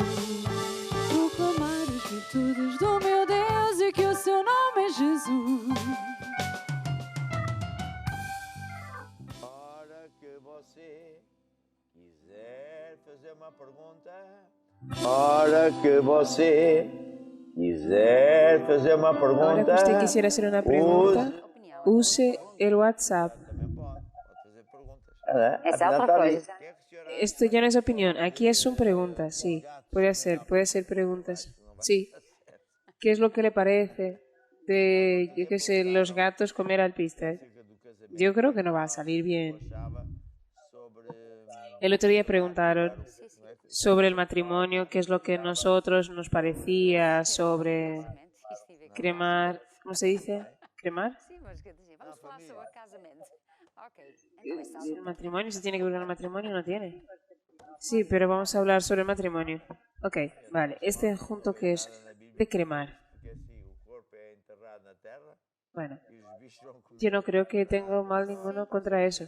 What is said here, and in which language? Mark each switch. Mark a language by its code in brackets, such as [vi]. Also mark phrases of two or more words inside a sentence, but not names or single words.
[pt] Proclamar as virtudes do meu Deus e que o seu nome é Jesus. Hora que você quiser fazer uma pergunta. Hora que você quiser fazer uma pergunta. [es] Ahora que usted quisiera hacer una pregunta, use el WhatsApp. [pt] Essa é outra coisa. [es] Esto ya no es opinión, aquí son preguntas, sí. Puede ser preguntas. Sí. ¿Qué es lo que le parece de, yo qué sé, los gatos comer alpistas? Yo creo que no va a salir bien. El otro día preguntaron sobre el matrimonio, qué es lo que a nosotros nos parecía sobre cremar, ¿cómo se dice? ¿Cremar? [pt] Sim, mas quer dizer, vamos falar sobre casamento. [es] Ok. ¿El matrimonio se tiene que ver con el matrimonio? No tiene. Sí, pero vamos a hablar sobre el matrimonio. Ok, vale. Este junto que es de cremar. Bueno, yo no creo que tenga mal ninguno contra eso.